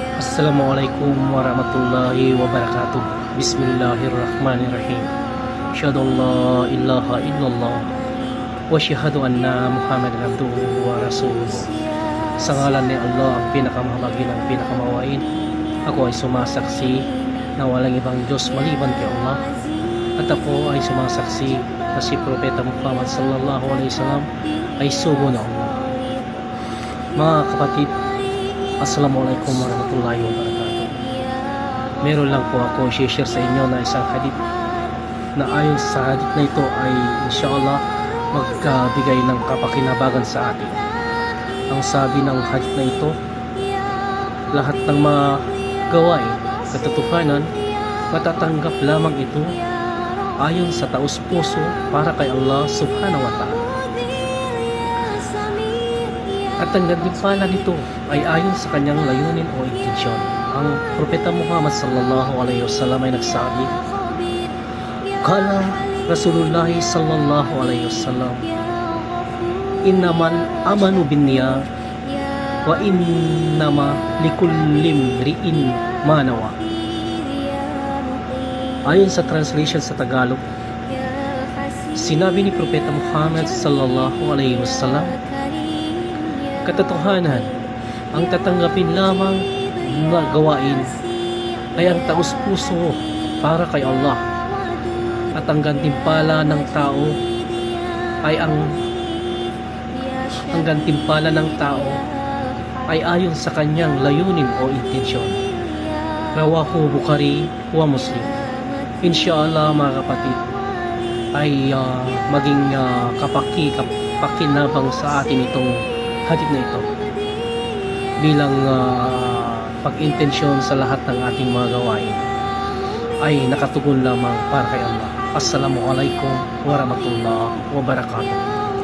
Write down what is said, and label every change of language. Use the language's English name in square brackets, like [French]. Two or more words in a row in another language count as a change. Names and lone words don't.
[Arabic] السلام عليكم ورحمة الله وبركاته بسم الله الرحمن الرحيم. أشهد أن لا إله إلا الله وأشهد أن محمدا عبده ورسوله. [Filipino] Sa ngalan ni Allah, ang pinakamahabagin ng pinakamawain, ako ay sumasaksi na walang ibang Diyos maliban kay Allah, at ako ay sumasaksi na si Propeta Muhammad [Arabic] صلى الله عليه وسلم [Filipino] ay sugo na Allah. Mga kapatid, [Arabic] السلام عليكم ورحمة الله وبركاته. [Filipino] Meron lang po ako i-share sa inyo na isang hadith na ayon sa hadith na ito ay inshallah magkabigay ng kapakinabangan sa atin. Ang sabi ng hadith na ito, lahat ng mga gawain katotohanan matatanggap lamang ito ayon sa taos-puso para kay Allah [Arabic] سبحانه وتعالى. [Filipino] At ang gantimpala nito ay ayon sa kanyang layunin o intensyon. Ang Propeta Muhammad [Arabic] صلى الله عليه وسلم [Filipino] ay nagsabi, [Arabic] قال رسول الله صلى الله عليه وسلم إنما الأعمال بالنيات وإنما لكل امرئ ما نوى. [Filipino] Ayon sa translation sa Tagalog, sinabi ni Propeta Muhammad [Arabic] صلى الله عليه وسلم, [Filipino] katotohanan, ang tatanggapin lamang na gawain ay ang taos-puso para kay Allah, at ang gantimpala ng tao ay ang gantimpala ng tao ay ayon sa kanyang layunin o intensyon. [Arabic] رواه البخاري ومسلم. [Filipino] Inshallah mga kapatid ay maging kapakinabang sa atin itong hadith na ito bilang pag-intensyon sa lahat ng ating mga gawain ay nakatugon lamang para kay Allah. [Arabic] السلام عليكم ورحمة الله وبركاته.